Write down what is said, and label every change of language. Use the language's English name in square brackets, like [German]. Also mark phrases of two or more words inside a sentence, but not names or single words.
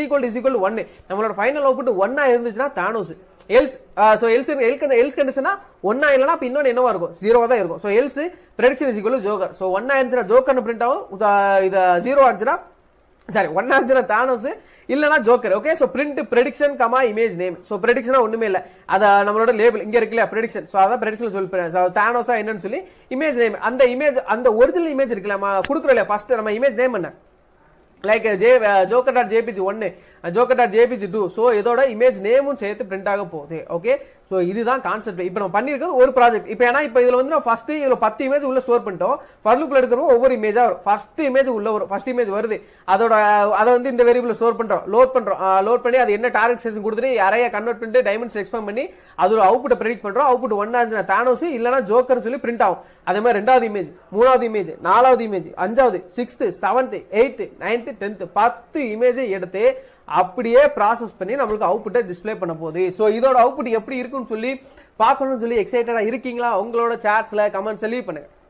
[Tamil] = 1 நம்மளோட [English] final output [Tamil] 1 இருந்துச்சுனா தானோஸ் [English] else so else [Tamil] கண்டிஷனா 1 இல்லனா அப்ப இன்னொன்னு என்னவா இருக்கும் 0 தான் இருக்கும் [English] so else prediction [Tamil] = ஜோக்கர் சோ 1 இருந்துச்சுனா ஜோக்கர்னு பிரிண்ட் ஆகும் இது 0 ஆச்சுனா சாரி 1 ஆச்சுனா தானோஸ் இல்லனா ஜோக்கர் [English] okay so print prediction, image name so prediction [Tamil] ஒண்ணுமே இல்ல அத நம்மளோட லேபிள் இங்க இருக்குல [English] prediction so [Tamil] அத prediction சொல்லி தானோஸா என்னன்னு சொல்லி [English] image name [Tamil] அந்த இமேஜ் அந்த [English] original image [Tamil] இருக்குல நம்ம குடுக்குறோம்ல ஃபர்ஸ்ட் நம்ம [English] image name [Tamil] என்ன லைக் joker.jpg 1 joker.jpg 2 சோ இதோட [English] image name [Tamil] சேர்த்து பிரிண்ட் ஆக போகுது [English] okay so [Tamil] இதுதான் கான்செப்ட் இப்போ நம்ம பண்ணிருக்கிறது ஒரு ப்ராஜெக்ட் இப்போ ஏனா இப்போ இதுல வந்து ஃபர்ஸ்ட் இதுல 10 இமேஜ் உள்ள ஸ்டோர் பண்ணிட்டோம் ஃபார் லூப்ல எடுக்கறோம் ஒவ்வொரு இமேஜா வரும் ஃபர்ஸ்ட் இமேஜ் உள்ள வரும் ஃபர்ஸ்ட் இமேஜ் வருது அதோட அத வந்து இந்த வேரியபிள்ல ஸ்டோர் பண்றோம் லோட் பண்ணி அது என்ன [English] target size [Tamil] கொடுத்துட்டு அரேயா கன்வர்ட் பண்ணிட்டு [English] dimension expand [Tamil] பண்ணி அதோட [English] output predict [Tamil] பண்றோம் அவுட்புட் 1 ஆச்சுனா தானோஸ் இல்லனா ஜோக்கர் சொல்லி பிரிண்ட் ஆகும் அதே மாதிரி ரெண்டாவது இமேஜ் மூணாவது இமேஜ் நாலாவது இமேஜ் அஞ்சாவது 6th 7th 8th 9th 10th 10 இமேஜ் எடுத்து அப்படியே ப்ராசஸ் பண்ணி நமக்கு அவுட்புட்டை டிஸ்ப்ளே பண்ண போகுது சோ இதோட அவுட்புட் எப்படி இருக்குன்னு சொல்லி பார்க்கணும்னு சொல்லி எக்ஸைட்டடா இருக்கீங்களா உங்களோட சாட்ஸ்ல [English] comments leave [Tamil] பண்ணுங்க